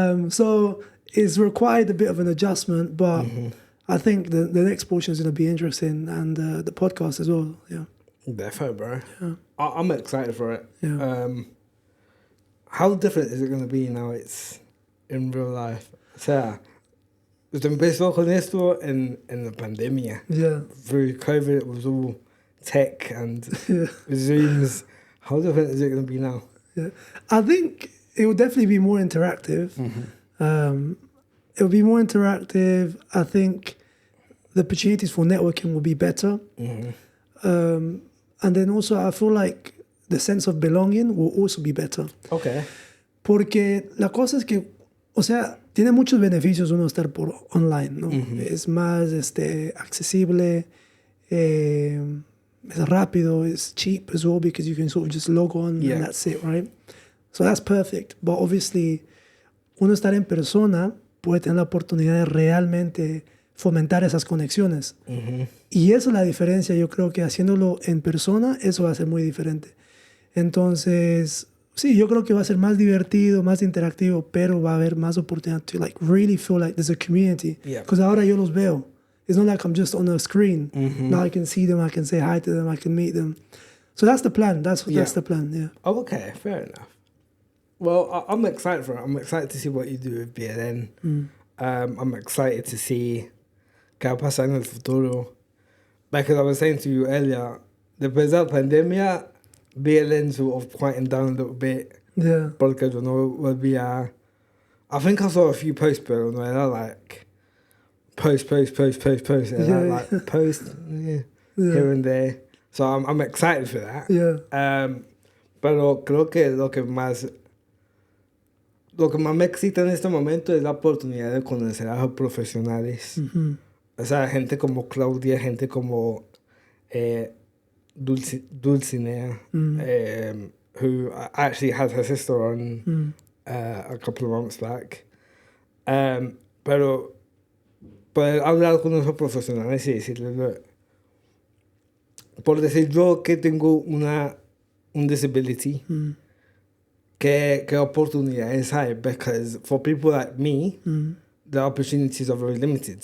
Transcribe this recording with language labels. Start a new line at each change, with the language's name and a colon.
English: So it's required a bit of an adjustment, but I think the next portion is going to be interesting, and the podcast as well. Yeah, definitely, bro. Yeah. I'm excited for it. Yeah. How different is it going to be now it's in real life?
Spanish: O sea, usted empezó con esto en la pandemia.
English: Yeah. Through COVID, it was all tech and Zooms. How different is it going to be now? Yeah, I think it will definitely be more interactive. It will be more interactive. I think the opportunities for networking will be better. And then also I feel like the sense of belonging will also be better. Okay.
Spanish: Porque la cosa es que, o sea, tiene muchos beneficios uno estar por online, ¿no? Es más accesible, es rápido,
English: it's cheap as well because you can sort of just log on and that's it, right? So that's perfect. But obviously,
Spanish: uno estar en persona puede tener la oportunidad de realmente fomentar esas conexiones. Y esa es la diferencia. Yo creo que haciéndolo en persona, eso va a ser muy diferente. Entonces, sí, yo creo que va a ser más divertido, más interactivo, pero va a haber más oportunidad
English: to like really feel like there's a community. Because
Spanish: ahora yo los veo.
English: It's not like I'm just on a screen. Now I can see them, I can say hi to them, I can meet them. So that's the plan. That's the plan, yeah. Oh, okay, fair enough. Well, I'm excited for it. I'm excited to see what you do with BLN. I'm excited to see
Spanish: qué va a pasar en el futuro.
English: Because I was saying to you earlier,
Spanish: después de la pandemia,
English: BLN sort of quieting down a little bit. Yeah.
Spanish: Porque yo no volvía.
English: I think I saw a few posts,
Spanish: pero no era
English: like post.
Spanish: Era
English: like post here and there. So I'm excited for that. Yeah.
Spanish: Pero creo que lo que más me excita en este momento es la oportunidad de conocer a los profesionales. O sea, gente como Claudia, gente como Dulcinea,
English: who actually had her sister on a couple of months back.
Spanish: Pero poder hablar con esos profesionales y decirles, por decir yo que tengo un disability, ¿qué oportunidades hay?
English: Because for people like me, the opportunities are very limited.